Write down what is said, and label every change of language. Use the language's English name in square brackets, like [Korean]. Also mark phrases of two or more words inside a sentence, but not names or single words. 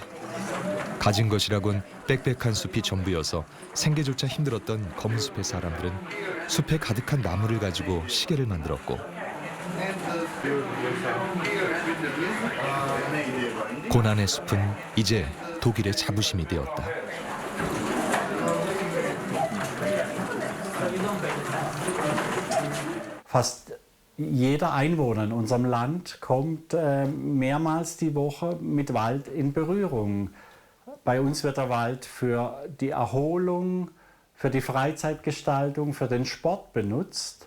[Korean] 가진 것이라곤 빽빽한 숲이 전부여서 생계조차 힘들었던 검은 숲의 사람들은 숲에 가득한 나무를 가지고 시계를 만들었고, 고난의 숲은 이제 독일의 자부심이 되었다. [German] Fast jeder Einwohner in unserem Land kommt mehrmals die Woche mit Wald in Berührung. Bei uns wird der Wald für die Erholung, für die Freizeitgestaltung, für den Sport benutzt.